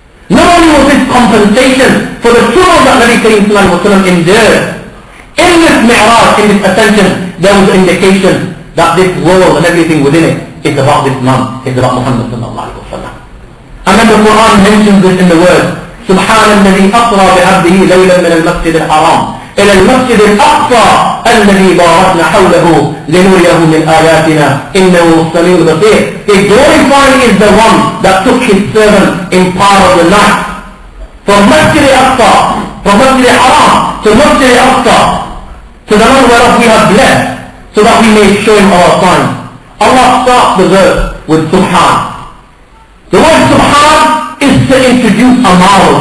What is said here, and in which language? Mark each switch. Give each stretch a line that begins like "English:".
English: Not only was this compensation for the trouble that Nabi Kareem sallallahu alayhi wa sallam endured, in this mi'raj, in this ascension, there was an indication that this world and everything within it is about this man, is about Muhammad sallallahu alayhi wa sallam. And then the Quran mentions this in the word,
Arabic: سبحان الذي أسرى بعبده ليلا من المسجد الحرام إلى المسجد الأقصى الذي باركنا حوله لنريه من آياتنا إنه السميع البصير.
English: The glorifying is the one that took his servant in part of the night from Masjid al-Aqsa, from Masjid al-Haram to Masjid al-Aqsa, to the one whereof we have blessed, so that we may show him our signs. Allah starts the verse with Subhan. The word Subhan is to introduce a marvel.